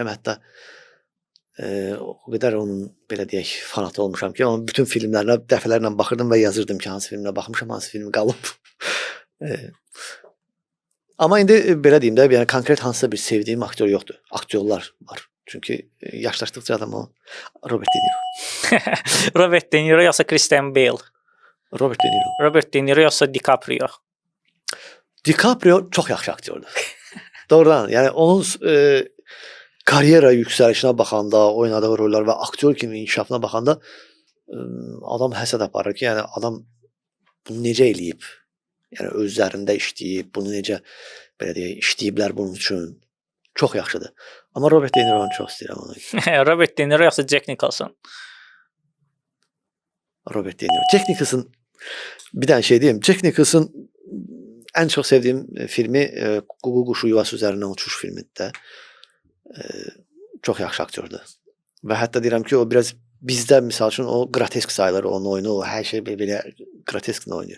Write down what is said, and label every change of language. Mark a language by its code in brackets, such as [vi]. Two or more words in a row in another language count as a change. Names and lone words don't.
[az] Hətta o qədər onun belə deyək fanatı olmuşam ki, onun bütün filmlərinə dəfələrlə baxırdım və yazırdım ki, hansı filmə baxmışam, hansı film qalıb. Amma indi belə deyim də, yəni konkret hansısa bir sevdiyim aktyor yoxdur. Aktyorlar var. Çünki yaşlaşdıqca adam o Robert De Niro. Robert De Niro yoxsa Christian Bale? Robert De Niro. Robert De Niro yoxsa DiCaprio? DiCaprio çox yaxşı aktyordur. Doğrudan, yəni onun karyera yüksəlişinə baxanda, oynadığı rollar və aktyor kimi inkişafına baxanda adam həsəd aparır ki, yəni adam bunu necə eləyib? Yəni özlərində işləyib, bunu necə belə deyək, işləyiblər bunun üçün. Çox yaxşıdır. Amma Robert De Niro'nu çox istəyirəm onu. Robert De Niro yoxsa Jack Nicholson? Robert De Niro. Jack Nicholson bir dənə şey deyim. Jack Nicholson ən çox sevdiyim filmi Ququ quşu yuvası üzərindən uçuş filmidir də. Çox yaxşı aktyordur. Və hətta deyirəm ki, o biraz bizdə misal üçün o grotesk sayılır onun oyunu, o hər şey belə grotesklə oynayır.